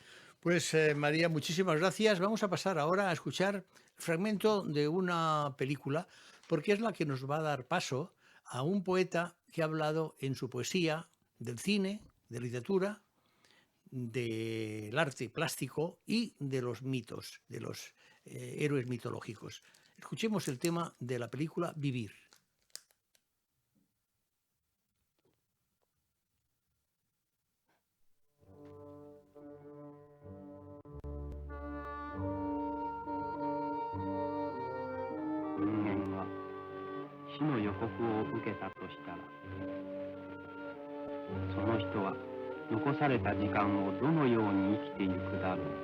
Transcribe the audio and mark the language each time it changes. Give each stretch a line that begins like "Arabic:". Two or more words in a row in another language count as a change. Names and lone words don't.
Spanish: Pues María, muchísimas gracias. Vamos a pasar ahora a escuchar fragmento de una película, porque es la que nos va a dar paso a un poeta que ha hablado en su poesía del cine, de literatura, del arte plástico y de los mitos, de los héroes mitológicos. Escuchemos el tema de la película Vivir.
Japanese: 人間が死の予告を受けたとしたら、その人は残された時間をどのように生きていくだろう。